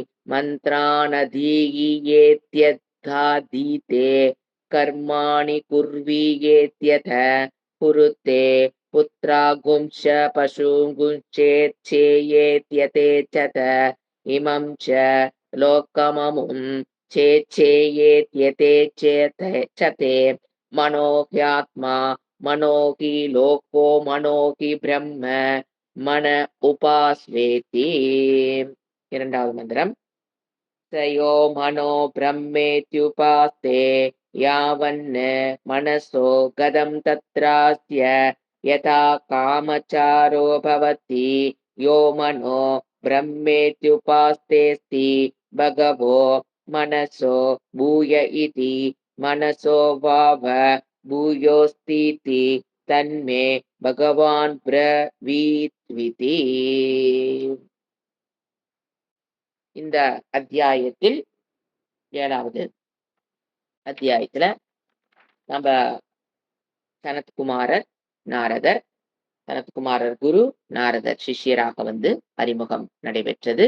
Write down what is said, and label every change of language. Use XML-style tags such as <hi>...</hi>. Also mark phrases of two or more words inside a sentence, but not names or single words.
<sa>मन्त्रानधीयेत्यर्थाधीते कर्माणि कुर्वीयेत्यथ कुरुते पुत्रागुंश्च पशुगुंश्चेच्छेयेत्यतेच्छत इमं च लोकममुं चेच्छेयेत्यतेच्छते मनो ह्यात्मा मनो हि लोको मनो हि ब्रह्म मन उपास्वेति.</sa> <ta>இரண்டாவது மந்திரம்.</ta> <sa>तयो मनो ब्रह्मेत्युपास्ते यावन् मनसो गदं तत्रास्य यथा कामचारो भवति यो मनो ब्रह्मेत्युपास्तेऽस्ति भगवो मनसो भूय इति मनसो भाव भूयोऽस्तीति तन्मे भगवान् ब्रवीत्विति.</sa> <ta>இந்த அத்தியாயத்தில் 7வது அத்தியாயத்துல நம்ம சனத்குமாரர் நாரதர், சனத்குமாரர் குரு, நாரதர் சிஷ்யராக அறிமுகம் நடைபெற்றது.</ta>